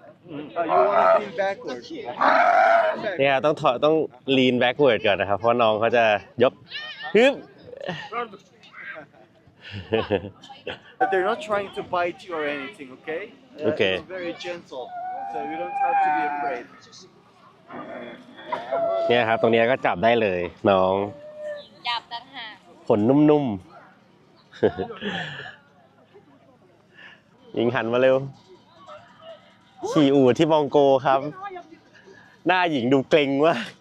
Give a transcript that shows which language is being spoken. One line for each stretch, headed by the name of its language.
English: You want to lean backwards.
Thai: เนี่ยต้อง
English: lean backward
Thai: ก่อนนะครับ เพราะน้องเขาจะยกฮึบ
English: But they're not trying to bite you or anything, okay? Okay. It's very gentle, so you don't have to be afraid.
Thai: เนี่ยครับ ตรงเนี้ยก็จับได้เลย น้อง จับต่างหาก ขนนุ่มๆ ยิงหันมาเร็ว ขี่อูฐที่มองโกครับ หน้าหญิงดูเกรงว่าก